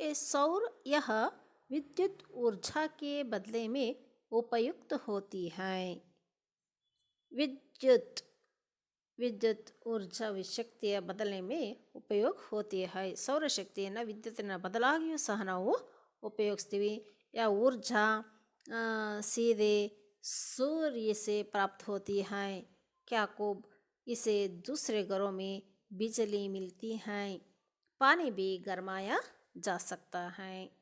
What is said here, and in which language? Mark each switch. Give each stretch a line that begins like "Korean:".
Hindi: सौर यह विद्युत ऊर्जा के बदले में उपयुक्त होती है। विद्युत ऊर्जा
Kannada: ಶಕ್ತಿಯ ಬದಲೆ
Hindi: में उपयोग होती है।
Kannada: ಸೌರ ಶಕ್ತಿಯನ್ನು ವಿದ್ಯುತ್ತಿನ ಬದಲಾಗಿಯೂ ಸಹ ನಾವು ಉಪಯೋಗಿಸ್ತೀವಿ।
Hindi: या ऊर्जा सीधे सूर्य से प्राप्त होती है, क्या को इसे दूसरे घरों में बिजली मिलती है, पानी भी गरमाया जा सकता है।